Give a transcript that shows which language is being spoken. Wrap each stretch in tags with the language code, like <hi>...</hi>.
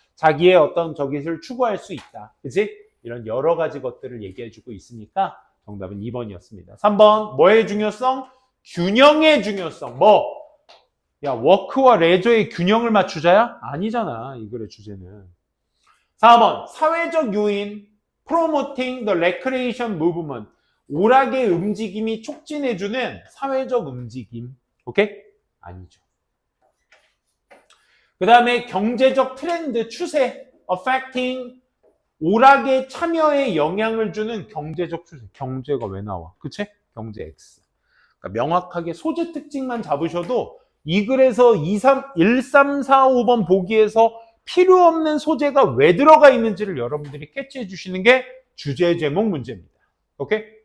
<ko>자기의 어떤 저기를 추구할 수 있다. 그치? 이런 여러 가지 것들을 얘기해주고 있으니까 정답은 2번이었습니다. 3번, 뭐의 중요성? 균형의 중요성. 야, 워크와 레저의 균형을 맞추자야? 아니잖아, 이 글의 주제는. 4번, 사회적 요인.</ko> <en>Promoting the recreation movement.</en> <ko>오락의 움직임이 촉진해주는 사회적 움직임. 오케이? 아니죠. 그 다음에 경제적 트렌드, 추세. Affecting 오락의 참여에 영향을 주는 경제적 추세. 경제가 왜 나와? 그치? 경제 X. 그러니까 명확하게 소재 특징만 잡으셔도 이 글에서 1, 3, 4, 5번 보기에서 필요 없는 소재가 왜 들어가 있는지를 여러분들이 캐치해 주시는 게 주제 제목 문제입니다. 오케이?</ko>